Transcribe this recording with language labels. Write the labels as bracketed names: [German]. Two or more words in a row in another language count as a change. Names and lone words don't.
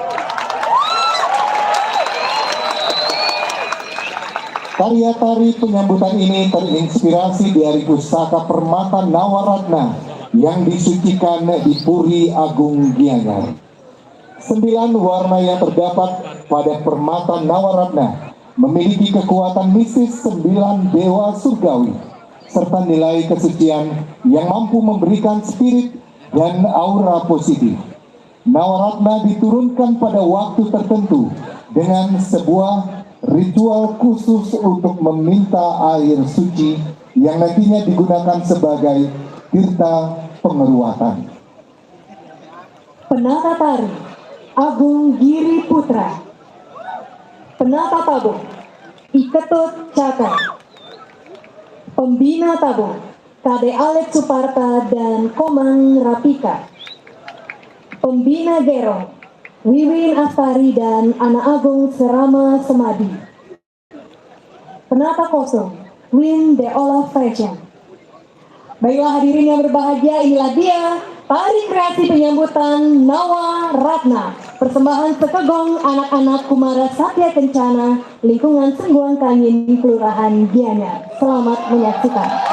[Indonesian] Tari penyambutan ini terinspirasi dari pusaka permata Nawa Ratna yang disucikan di Puri Agung Gianyar. 9 warna yang terdapat pada permata Nawaratna memiliki kekuatan mistis 9 dewa surgawi serta nilai kesucian yang mampu memberikan spirit dan aura positif. Nawaratna diturunkan pada waktu tertentu dengan sebuah ritual khusus untuk meminta air suci yang nantinya digunakan sebagai tirta pengeruatan. Penata tari Agung Giri Putra, penata tabung Iketut Caka, pembina tabung Kade Alex Suparta dan Komang Rapika, pembina Gerong Wiwin Astari dan Ana Agung Serama Semadi, penata kosong Win De Olaf Fashion. Baiklah hadirin yang berbahagia, inilah dia tari kreasi penyambutan Nawa Ratna, persembahan Sekegong anak-anak Kumara Satya Kencana, lingkungan Sengguan Kangin, Kelurahan Gianyar. Selamat menyaksikan.